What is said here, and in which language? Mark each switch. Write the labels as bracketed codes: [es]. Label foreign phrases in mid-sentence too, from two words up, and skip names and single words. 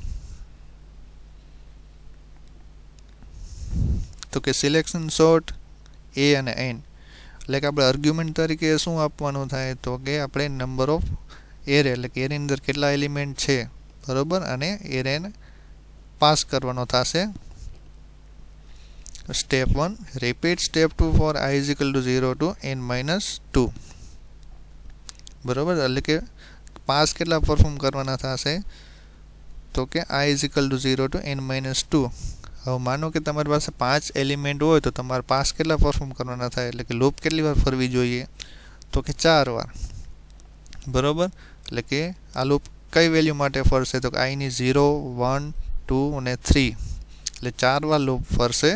[gu] તો કે [en] selection sort [gu] એ અને એન, એટલે કે આપણે આર્ગ્યુમેન્ટ તરીકે શું આપવાનું થાય, તો કે આપણે [en] number of array, [gu] એટલે કે એરેની અંદર કેટલા એલિમેન્ટ છે, બરોબર, અને એરેને પાસ કરવાનો થશે. [en] step 1 repeat step 2 for I is equal to 0 to n-2, [gu] બરોબર, એટલે કે પાસ કેટલા પરફોર્મ કરવાના થશે, તો કે [en] I is equal to 0 to n-2. [gu] હવે માનો કે તમારી પાસે 5 એલિમેન્ટ હોય તો તમારે પાસ કેટલા પરફોર્મ કરવાના થાય, એટલે કે લૂપ કેટલી વાર ફરવી જોઈએ, તો કે 4 વાર, બરોબર. એટલે કે આ લૂપ કઈ વેલ્યુ માટે ફરશે, તો કે I ની 0, 1, 2 અને 3, એટલે 4 વાર લૂપ ફરશે.